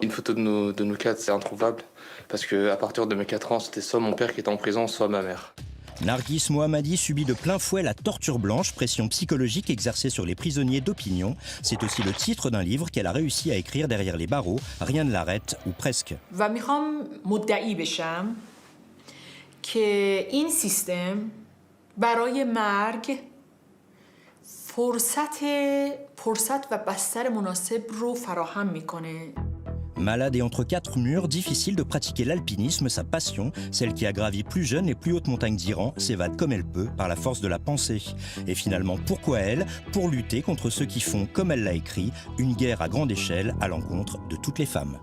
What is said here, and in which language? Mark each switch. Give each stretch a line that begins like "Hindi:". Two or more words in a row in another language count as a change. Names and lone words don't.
French: Une photo de nous quatre, c'est introuvable, parce qu'à partir de mes 4 ans, c'était soit mon père qui était en prison, soit ma mère. Nargis Mohammadi subit de plein fouet la torture blanche, pression psychologique exercée sur les prisonniers d'opinion. C'est aussi le titre d'un livre qu'elle a réussi à écrire derrière les barreaux. Rien ne l'arrête, ou presque.
Persian: و میخوام مدعی بشم که این سیستم برای مرگ فرصت و بستر مناسب رو فراهم میکنه.
French: Malade et entre quatre murs, difficile de pratiquer l'alpinisme, sa passion, celle qui a gravi plus jeune les plus hautes montagnes d'Iran, s'évade comme elle peut par la force de la pensée. Et finalement, pourquoi elle? Pour lutter contre ceux qui font, comme elle l'a écrit, une guerre à grande échelle à l'encontre de toutes les femmes.